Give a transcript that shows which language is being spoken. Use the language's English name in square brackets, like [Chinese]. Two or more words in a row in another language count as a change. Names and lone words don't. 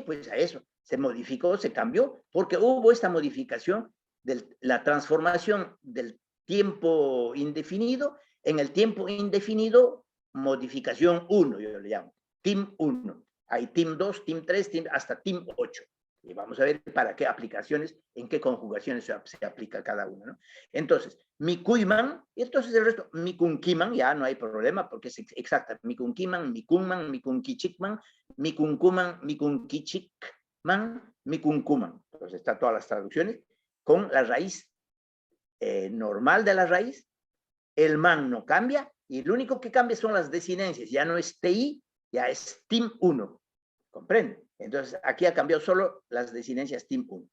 [Spanish] Pues a eso, se modificó, se cambió, porque hubo esta modificación de la transformación del tiempo indefinido en el tiempo indefinido, modificación 1, yo le llamo, TIM 1. Hay TIM 2, TIM 3, hasta TIM 8. Y vamos a ver para qué aplicaciones, en qué conjugaciones se aplica cada uno, ¿no? Entonces, mikuiman, y entonces el resto, mikunkiman, ya no hay problema porque es exacta. [Quechua] Mikunkiman, mikunman, mikunkichikman, mikunkuman, mikunkichikman, mikunkuman. [Spanish] Entonces, está todas las traducciones con la raíz normal de la raíz. El man no cambia y lo único que cambia son las desinencias. Ya no es TI, ya es TIM 1. ¿Comprende? Entonces, aquí ha cambiado solo las desinencias TIM 1.